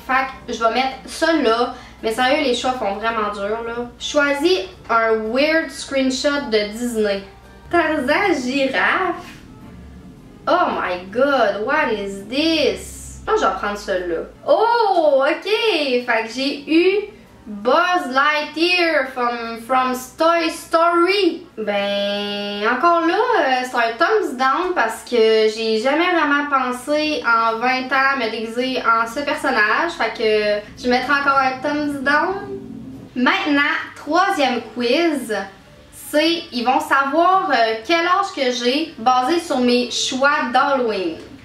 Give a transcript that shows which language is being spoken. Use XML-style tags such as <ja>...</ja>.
<fr>Fait que je vais mettre ça là, mais sérieux, les choix font vraiment dur là. Choisis un weird screenshot de Disney. Tarzan girafe?</fr> <en>Oh my god, what is this?</en> <fr>Je pense que je vais prendre celui-là. Oh, ok! Fait que j'ai eu</fr> <en>Buzz Lightyear from Toy Story.</en> <fr>Ben, encore là, c'est un thumbs down parce que j'ai jamais vraiment pensé en 20 ans me déguiser en ce personnage. Fait que je mettrai encore un thumbs down. Maintenant, troisième quiz. C'est, ils vont savoir quel âge que j'ai basé sur mes choix d'Halloween.</fr>